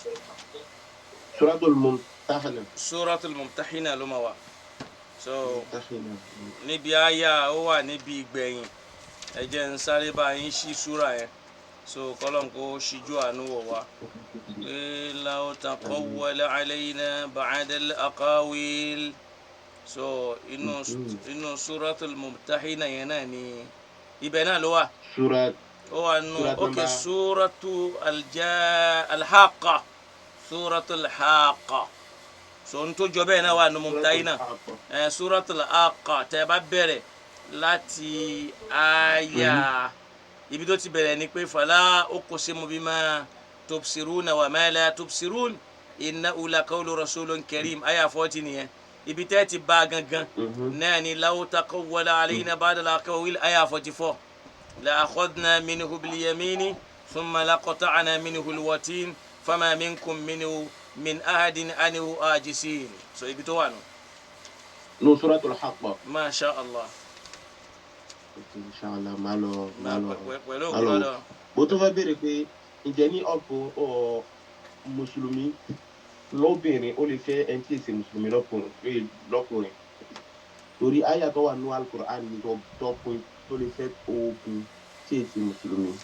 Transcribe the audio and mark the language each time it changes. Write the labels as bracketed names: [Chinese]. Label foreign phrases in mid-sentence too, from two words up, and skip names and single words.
[Yoruba] Suratul Mumtahina ló máa wà. So níbi àyà ó wà níbi ìgbẹ̀yìn ẹ jẹ́ n sáré bá yín ṣí súra yẹn so kọ́lọ́n kó ṣíjú àánú wọ̀ wá. [Arabic] لو تقول علينا بعض الأقاويل [Yoruba] so inú Suratul Mumtahina yẹn náà ni ibẹ̀ náà ló wà. ó wà nù ok Suratul Al-Haqqa Suratul Haqqa so n tó jọ bẹ́ẹ̀ náà wà nù Mumtahina Suratul Haqqa tẹ́ bá bẹ̀rẹ̀ láti àyà ibi tó ti bẹ̀rẹ̀ ni pé [Arabic] فلا أقسم بما تبصرون وما لا تبصرون إنه لقول رسول كريم [Yoruba] àyà 40 nìyẹn ibi tẹ́ ti bá gangan náà ni [Arabic] لو تقول علينا بعض الأقاويل [Yoruba] àyà 44 [Arabic] لأخذنا منه باليمين ثم لقطعنا منه الوتين فما منكم منه من أحد عنه حاجزين [Yoruba] so ibi tó wà nù. No Suratul Haqqa. [Arabic] ما شاء الله. [Yoruba] Inshallah máa lọ. Pẹ̀lú òkúrọ̀dọ̀. Bó tó fẹ́ béèrè pé ǹjẹ́ ní ọ̀pọ̀ mùsùlùmí lóbìnrin ó lè fẹ́ ẹni tí èsì mùsùlùmí lọ́kùnrin torí àyà tó wà ní Al-Qur'an ní tọ́pin tó lè fẹ́ obìnrin tí èsì mùsùlùmí.